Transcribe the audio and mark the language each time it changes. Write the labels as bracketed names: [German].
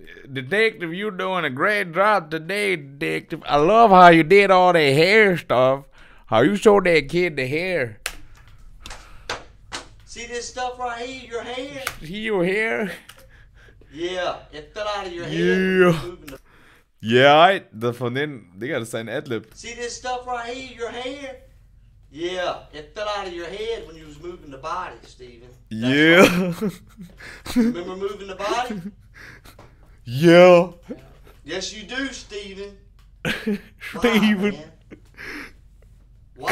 [English] Detective, you doing a great job today, Detective. I love how you did all the hair stuff. How you showed that kid the hair. See this stuff right here, your hair? See your hair? Yeah, it fell out of your head. Yeah. Moving the- [German] Ja, das von denen, Digga, das ist ein Adlib. [English] See this stuff right here, your hair? Yeah, it fell out of your head when you was moving the body, Steven. That's Yeah. right. Remember moving the body? Yeah. Yes, you do, Steven. Steven. Man? Why?